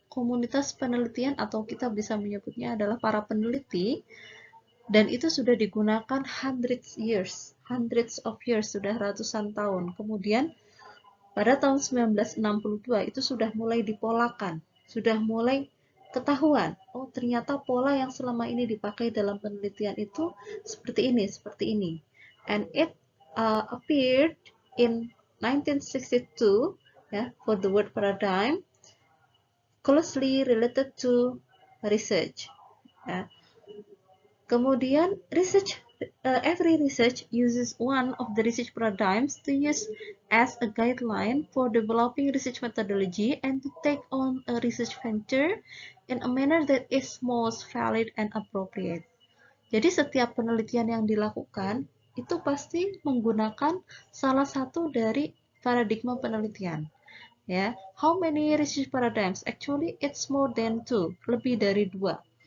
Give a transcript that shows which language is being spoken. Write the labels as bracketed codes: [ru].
[id] Komunitas penelitian atau kita bisa menyebutnya adalah para peneliti, dan itu sudah digunakan [en] hundreds of years, [id] sudah ratusan tahun. Kemudian pada tahun 1962 itu sudah mulai dipolakan, sudah mulai ketahuan, oh ternyata pola yang selama ini dipakai dalam penelitian itu seperti ini. [en] And it appeared in 1962, ya, for the word paradigm closely related to research, ya. [id] Kemudian [en] every research uses one of the research paradigms to use as a guideline for developing research methodology and to take on a research venture in a manner that is most valid and appropriate. [id] Jadi setiap penelitian yang dilakukan itu pasti menggunakan salah satu dari paradigma penelitian. [en] Ya, how many research paradigms? Actually, it's more than two. [id] Lebih dari dua.